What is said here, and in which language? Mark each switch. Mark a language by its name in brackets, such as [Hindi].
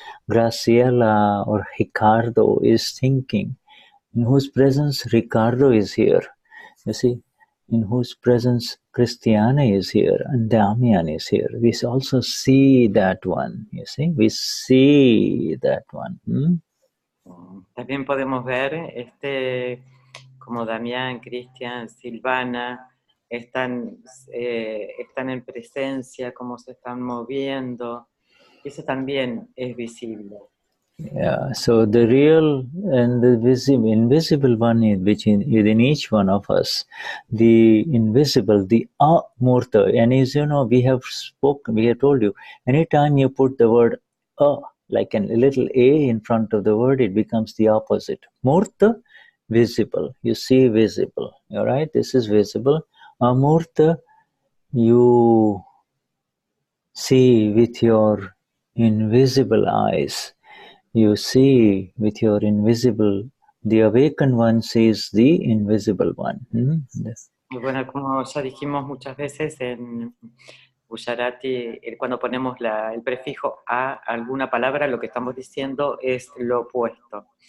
[English] Graciela or Ricardo is thinking, in whose presence Ricardo is here, you see, in whose presence Cristiana is here and Damian is here. We also see that one, you see, we see that one. [Spanish] También podemos ver como Damián, Cristian, Silvana están en presencia, cómo se están moviendo. Eso también es visible. [English] Yeah, so the real and the invisible one within each one of us, the invisible, the amurta. And as you know, we have told you, anytime you put the word like a little a in front of the word, it becomes the opposite. Murta, visible. You see visible. All right, this is visible. Amurta, you see with your invisible eyes. You see with your invisible, the awakened one sees the invisible one. [Spanish] Bueno, como ya dijimos muchas veces en Gujarati, cuando ponemos el prefijo a alguna palabra, lo que estamos diciendo es lo opuesto.